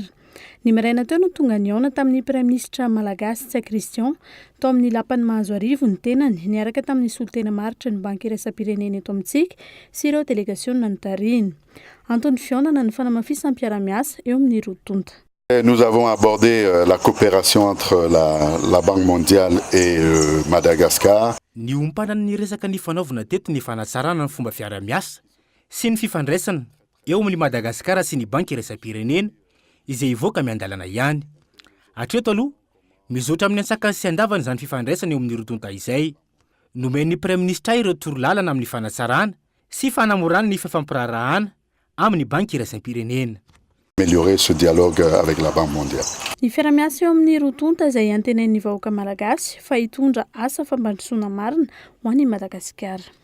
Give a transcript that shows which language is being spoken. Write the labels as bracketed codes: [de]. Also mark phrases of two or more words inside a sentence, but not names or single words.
[mg] Ny maraina teo no tonga niaona tamin'ny praiminisitra malagasy Tsai Christian tao amin'ny lapany mahazo arivo ny tenany niaraka tamin'ny solotena maritra ny banky iraisam-pirenena eto amintsika sy ireo délégationna notariny. Antony fionana ny fanamafisam-piara-miasa eo amin'ny rotonta. [fr] Nous avons abordé la coopération entre la Banque mondiale et Madagascar. [mg] Ny ompanana ny resaka ny fanaovana teto ny fanatsarana ny fomba fiara-miasa sy ny fifandraisana eo amin'ny Madagasikara sy ny banky iraisam-pirenena izay ivoaka miandalana ihany. Hatreto aloha, mizotra amin'ny antsakany sy andavany izany fifandraisana eo amin'ny rotonta izay. Nomen'ny praiminisitra ireo torolalana amin'ny fanatsarana sy fanamorana ny fifampirarahana amin'ny banky iraisam-pirenena. [fr] Améliorer ce dialogue avec la Banque mondiale. [mg] Ny fiara-miasa eo amin'ny rotonta izay antenain'ny vahoaka malagasy fa hitondra asa fampandrosoana marina ho an'i Madagasikara.